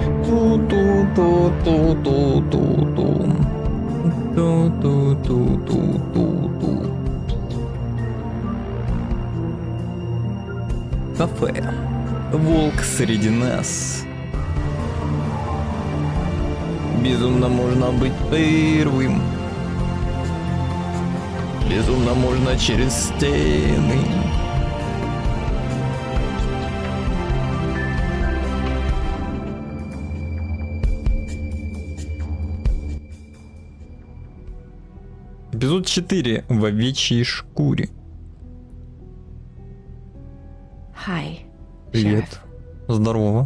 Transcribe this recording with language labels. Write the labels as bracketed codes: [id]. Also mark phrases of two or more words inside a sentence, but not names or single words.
[ru] Ту-ту-ту-ту-ту-ту. Ту-ту-ту-ту-ту-ту. Кафе. Волк среди нас. Безумно можно быть первым. Безумно можно через стены. Эпизод 4. В овечьей шкуре. [en] Hi. [ru] Привет. Sheriff. Здорово.